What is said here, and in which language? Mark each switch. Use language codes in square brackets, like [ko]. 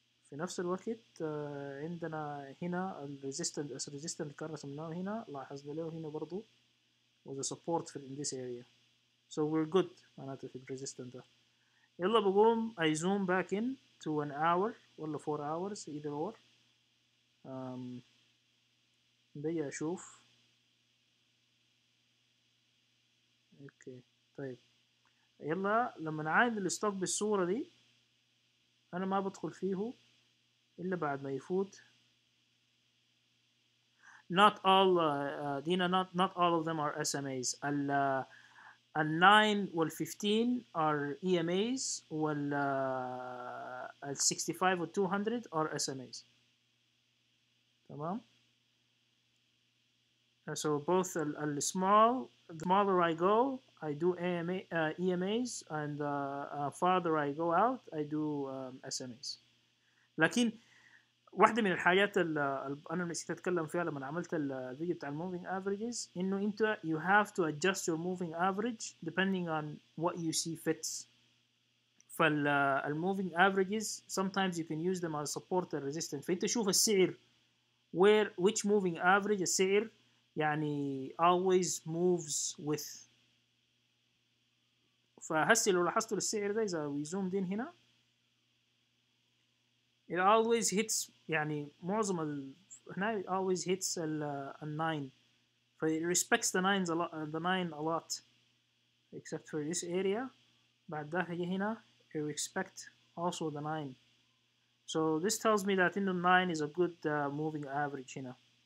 [ar] في نفس الوقت عندنا هنا الريزيستنت اللي كان رسمناه هنا لاحظنا له هنا برضو [en] was a support in this area. so we're good [ar] معناته في الريزيستنت ده. يلا بقوم [en] I zoom back in to an hour ولا 4 hours either or. [ar] بيجي أشوف. اوكي طيب يلا لما نعاين الستوك بالصورة دي أنا ما بدخل فيه إلا بعد ما يفوت. [en] not all دينا not all of them are SMAs. ال 9 وال 15 are EMAs وال 65 وال 200 are SMAs. [ar] تمام. [en] so both the smaller I go I do EMAs and farther I go out I do SMAs. [ar] لكن واحدة من الحاجات اللي أنا نسيت أتكلم فيها لما عملت الفيديو بتاع moving averages إنه أنت [en] you have to adjust your moving average depending on what you see fits. moving averages sometimes you can use them as support and resistance. [ar] فأنت شوف السعر [en] which moving average [ar] السعر يعني [en] always moves with. [ar] فهسي لو لاحظتوا السعر ده إذا [en] we zoomed in [ar] هنا [en] it always hits [ar] يعني معظم [en] هنا it always hits ال 9. So it respects the nines a lot, the 9 a lot, except for this area. [ar] بعد ذاك يجي هنا [en] it respect also the 9. So this tells me that in the 9 is a good moving average هنا.